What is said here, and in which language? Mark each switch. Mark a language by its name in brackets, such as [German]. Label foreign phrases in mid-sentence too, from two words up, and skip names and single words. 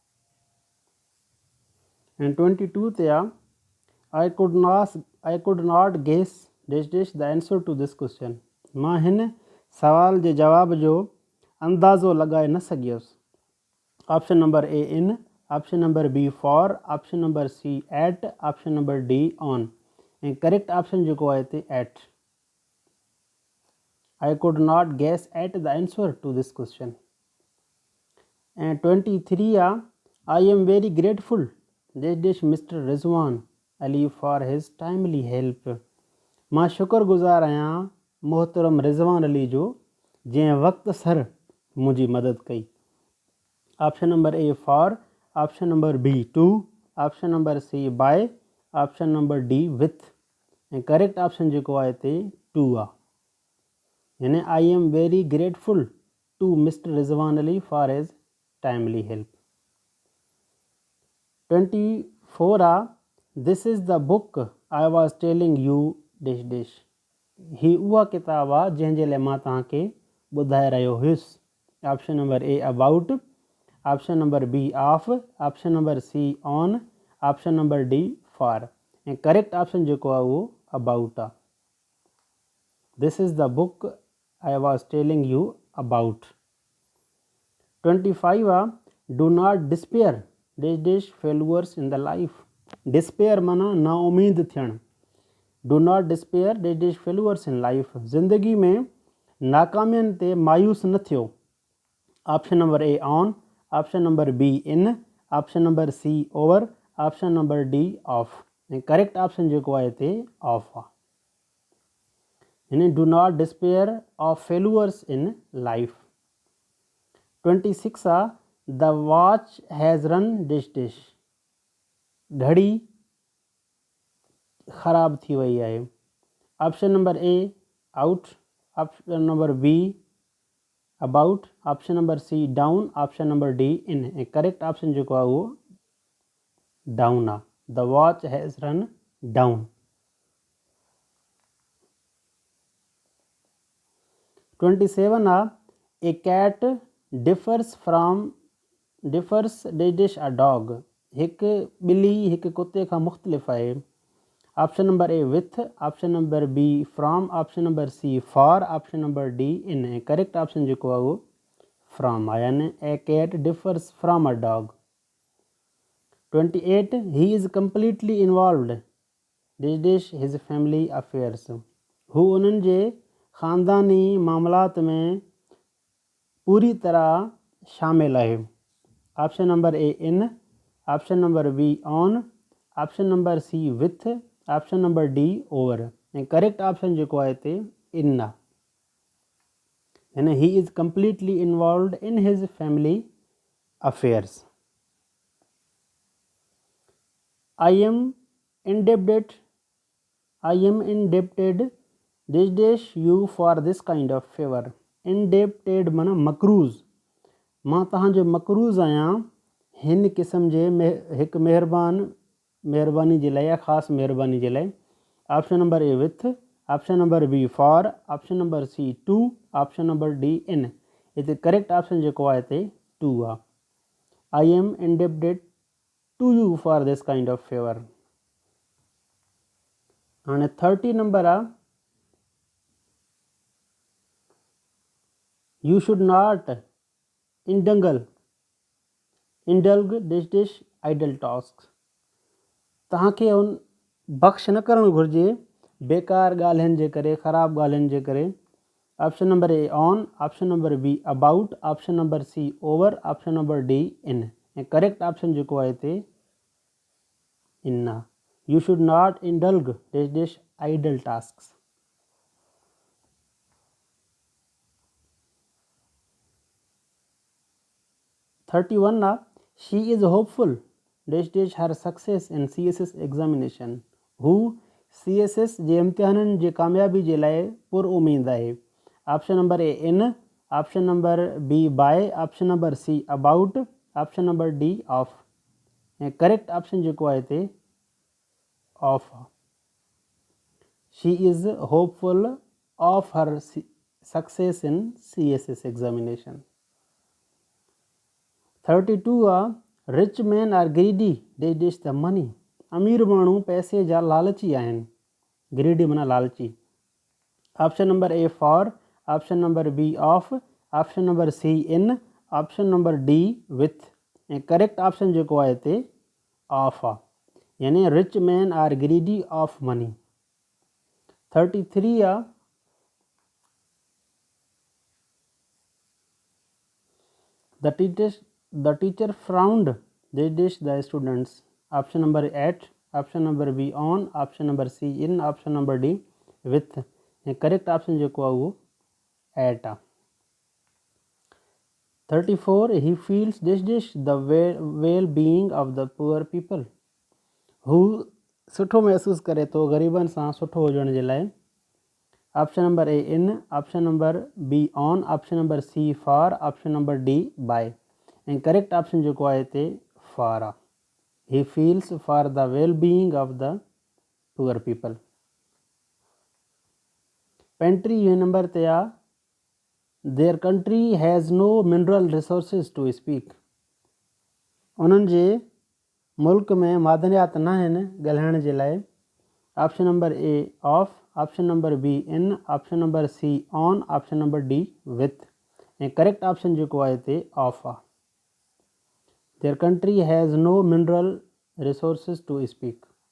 [English] एंड 22 [Sindhi] ते आहे [English] I could not guess the answer to this question। [Sindhi] मां हिन सवाल जे जवाब जो अंदाज़ो लॻाए न सघियुसि। [English] option number A in, option number B for, option number C at, option number D on. [Sindhi] ऐं [English] correct option [Sindhi] जेको आहे हिते एट। [English] I could not guess at the answer to this question। [Sindhi] ऐं 23 आहे [English] I am very grateful Mr. Rizwan Ali for his timely help। [Sindhi] मां शुक्रगुज़ार आहियां मोहतरम रिज़वान अली जो जंहिं वक़्त सर मुंहिंजी मदद कई। [English] option number A for, option number B to, option number C by, option number D with. [Sindhi] ऐं [English] correct option [Sindhi] जेको आहे हिते टू आहे। [English] यानी I am very grateful to Mister Rizwan Ali for his timely help. 24 आहे this is the book I was telling you dash dash. [Sindhi] ही उहा किताबु आहे जंहिंजे लाइ मां तव्हांखे ॿुधाए रहियो हुयुसि। [English] option number A about, option number B of, option number C on, option number D for. [Sindhi] ऐं [English] correct option [Sindhi] जेको आहे उहो अबाउट आहे। [English] this is the book I was telling you about. 25 आहे do not despair dash failures in the life. [Sindhi] डिस्पेयर माना नाउमीद थियणु। [English] do not despair dash failures in life. [Sindhi] ज़िंदगी में नाकामियुनि ते मायूस न थियो। [English] option number A on, option number B in, option number C over, option number D of. [Sindhi] ऐं [English] correct option [Sindhi] जेको आहे हिते ऑफ आहे। [English] यानी do not despair of failures in life. 26 आहे the watch has run dash. [Sindhi] घड़ी ख़राब थी वई आहे। [English] option number A out, option number B about, option number C down, option number D in. [Sindhi] ऐं [English] correct option [Sindhi] जेको आहे उहो डाउन आहे। [English] the watch has run down. 27 आहे a cat differs dash a dog. [Sindhi] हिकु ॿिली हिकु कुते खां मुख़्तलिफ़ आहे। [English] option number A with, option number B from, option number C for, option number D in. [Sindhi] ऐं [English] correct option [Sindhi] जेको आहे उहो फ्रॉम आहे। [English] यानी a cat differs from a dog. 28 he is completely involved dash his family affairs. [Sindhi] हू उन्हनि जे ख़ानदानी मामलात में पूरी तरह शामिल आहे। [English] option number A in, option number B on, option number C with, option number D over. [Sindhi] ऐं [English] correct option [Sindhi] जेको आहे हिते इन आहे। [English] यानी he is completely involved in his family affairs. I am indebted dish you for this kind of favor। [Sindhi] indebted माना मक़रूज़। मां तव्हांजो मक़रूज़ आहियां हिन क़िस्म जे हिकु महिरबानी जे लाइ या ख़ासि महिरबानी जे लाइ। [English] option number A with, option number B for, option number C to, option number D in. [Sindhi] हिते [English] correct option [Sindhi] जेको आहे हिते टू आहे। [English] I am indebted to you for this kind of favor. [Sindhi] हाणे 30 नंबर आहे [English] you should not indulge dash idle task. [Sindhi] तव्हांखे उन बख़्श न करणु घुरिजे बेकार ॻाल्हियुनि जे करे, ख़राबु ॻाल्हियुनि जे करे। [English] option number A on, option number B about, option number C over, option number D in. [Sindhi] ऐं [English] correct option [Sindhi] जेको आहे हिते इन आहे। [English] you should not indulge dash idle task. 31 आहे she is hopeful dash her success in CSS examination. [Sindhi] हू CSS जे इम्तिहाननि जे कामयाबी जे लाइ पुरउमीद आहे। [English] option number A in, option number B by, option number C about, option number D of. ऐं correct option [Sindhi] जेको आहे हिते [English] of she is hopeful of her success in CSS examination 32 आहे rich man are greedy they dash the money [Sindhi] अमीर माण्हू पैसे जा लालची आहिनि ग्रीडी माना लालची [English] option number A for option number B of option number C in option number D with ऐं correct option [Sindhi] जेको आहे हिते ऑफ आहे यानी [English] rich man are greedy of money 33 आहे the teacher frowned they dish the students option number 8 option number B on option number C in option number D with ऐं correct option [Sindhi] जेको आहे उहो 8 आहे [English] 34 he feels dish the well being of the poor people [Sindhi] हू सुठो महसूसु करे थो ग़रीबनि सां सुठो हुजण जे लाइ [English] option number A in option number B on option number C for option number D by ऐं correct option [Sindhi] जेको आहे हिते फॉर आहे [English] he feels for the well being of the poor people [Sindhi] 35 नंबर ते आहे [English] their country has no mineral resources to speak [Sindhi] उन्हनि जे मुल्क में मादनियात न आहिनि ॻाल्हाइण जे लाइ [English] option number A of option number B in option number C on option number D with ऐं correct option [Sindhi] जेको आहे हिते ऑफ आहे [English] their country has no mineral resources to speak